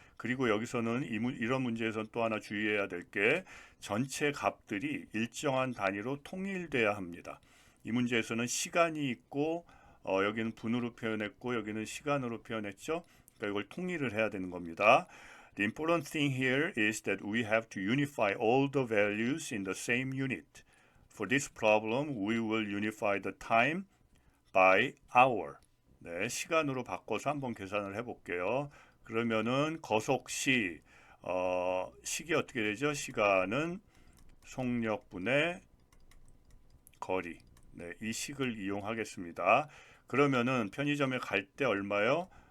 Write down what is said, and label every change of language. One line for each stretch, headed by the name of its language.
Korean: 그리고 여기서는 이런 문제에서는 또 하나 주의해야 될 게 전체 값들이 일정한 단위로 통일돼야 합니다. 이 문제에서는 시간이 있고 여기는 분으로 표현했고 여기는 시간으로 표현했죠. 그러니까 이걸 통일을 해야 되는 겁니다.
English: The important thing here is that we have to unify all the values in the same unit. For this problem, we will unify the time by hour.
Korean: 네, 시간으로 바꿔서 한번 계산을 해볼게요. 그러면은 거속시, 식이 어떻게 되죠? 시간은 속력분의 거리. 네, 이 식을 이용하겠습니다. 그러면은 편의점에 갈 때 얼마요?